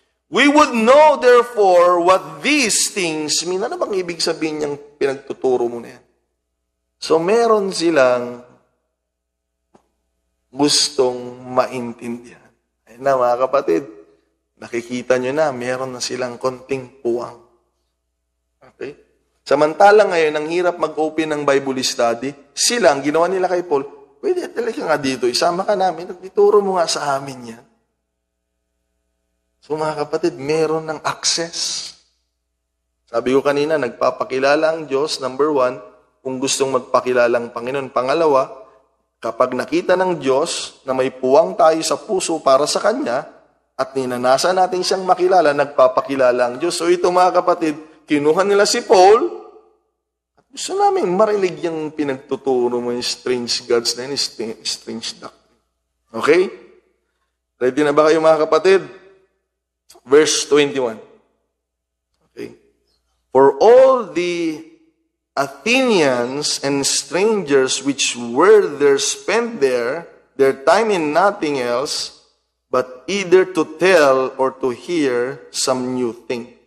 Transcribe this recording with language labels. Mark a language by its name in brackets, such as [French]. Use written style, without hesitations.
[English] We would know, therefore, what these things mean. [Filipino] Ano bang ibig sabihin niyang pinagtuturo mo na yan? So, meron silang gustong maintindihan. Ayun na, mga kapatid, nakikita nyo na, meron na silang konting puwang. Okay? Samantalang ngayon, ang hirap mag-open ng Bible study, sila, ang ginawa nila kay Paul, pwede talaga nga dito, isama ka namin, ituro mo nga sa amin yan. So mga kapatid, meron ng access. Sabi ko kanina, nagpapakilala ang Diyos, number 1, kung gustong magpakilala ang Panginoon. Pangalawa, kapag nakita ng Diyos na may puwang tayo sa puso para sa Kanya, at ninanasa natin siyang makilala, nagpapakilala ang Diyos. So ito mga kapatid, kinuha nila si Paul, at gusto namin marinig yung pinagtuturo mo yung strange gods na yun, strange doctrine. Okay? Ready na ba kayo mga kapatid? [English] Verse 21. Okay. For all the Athenians and strangers which were there spent there their time in nothing else but either to tell or to hear some new thing.